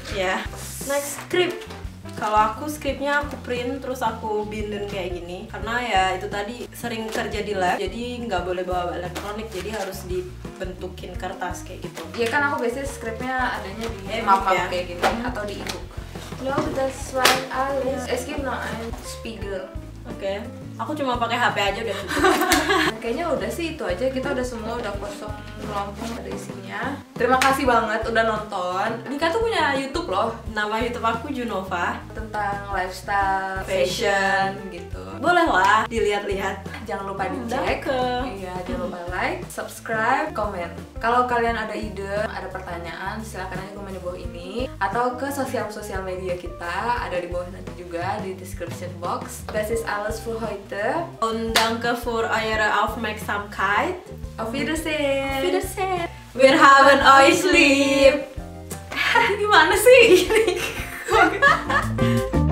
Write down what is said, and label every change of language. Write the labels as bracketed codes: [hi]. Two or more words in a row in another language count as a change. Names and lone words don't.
[en] Ya. Next, script. [id] Kalau aku skripnya aku print terus aku binden kayak gini, karena ya itu tadi sering kerja di lab, jadi nggak boleh bawa elektronik, jadi harus dibentukin kertas kayak gitu. Iya kan, aku biasanya skripnya adanya di e-book map-map ya? kayak gini atau di ebook. [de] No, das war alles. Es gibt noch ein Spiegel. Oke. [id] Aku cuma pakai HP aja udah cukup. Kayaknya udah sih itu aja, kita udah semua udah kosong melompong ada isinya. Terima kasih banget udah nonton. Nika tuh punya YouTube loh Nama YouTube aku Junova, tentang lifestyle, Fashion. gitu. boleh lah dilihat-lihat. Jangan lupa dicek. Iya, jangan lupa like, subscribe, komen. Kalau kalian ada ide, ada pertanyaan, silakan aja komen di bawah ini atau ke sosial media kita, ada di bawah nanti juga di [en] description box. [de] Das ist alles für heute. Und danke für eure Aufmerksamkeit. Auf Wiedersehen. Wiedersehen. Wir haben euch lieb. [id] Gimana sih?